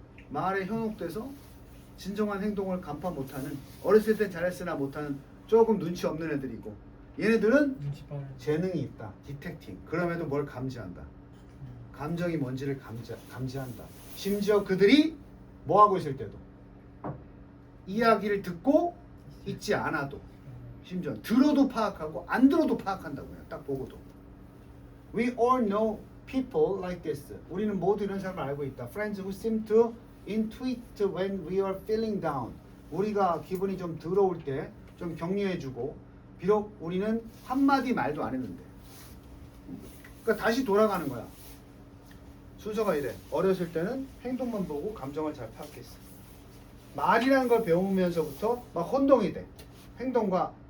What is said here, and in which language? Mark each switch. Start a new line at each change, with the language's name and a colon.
Korean: 말에 현혹돼서 진정한 행동을 간파 못하는 어렸을 땐 잘했으나 못하는 조금 눈치 없는 애들이고 얘네들은 재능이 있다. 디텍팅. 그럼에도 뭘 감지한다. 감정이 뭔지를 감지한다. 심지어 그들이 뭐 하고 있을 때도 이야기를 듣고 있지 않아도 심지어 들어도 파악하고 안 들어도 파악한다고요. 딱 보고도.
English: We all know people like this.
Korean: 우리는 모두 이런 사람을 알고 있다.
English: Friends who seem to intuit when we are feeling down.
Korean: 우리가 기분이 좀 더러울 때 좀 격려해주고 비록 우리는 한마디 말도 안 했는데 그러니까 다시 돌아가는 거야. 순서가 이래. 어렸을 때는 행동만 보고 감정을 잘 파악했어. 말이라는 걸 배우면서부터 막 혼동이 돼. 행동과